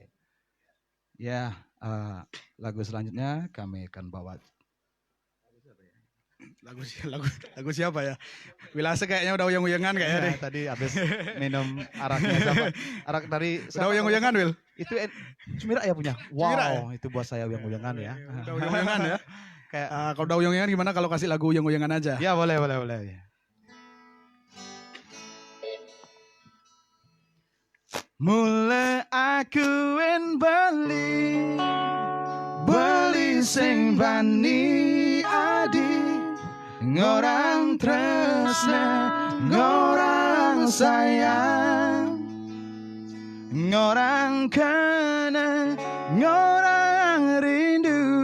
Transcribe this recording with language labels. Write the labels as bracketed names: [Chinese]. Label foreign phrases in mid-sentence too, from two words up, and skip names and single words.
[Indonesian] Ya, lagu selanjutnya kami akan bawa lagu siapa ya? Wilase kayaknya udah uyang-uyangan kayaknya deh. Tadi habis minum araknya siapa? Arak dari Udah uyang-uyangan, Wil? Itu Cumira ya punya. Wow, Cumira ya? itu buat saya uyang-uyangan ya. Udah uyang-uyangan ya? Kayak Kalau udah uyang-uyangan gimana kalau kasih lagu uyang-uyangan aja? ya boleh boleh boleh. [Balinese] Mula aku beli sing bani adi, ngorang tresna, ngorang sayang, ngorang kena, ngorang rindu,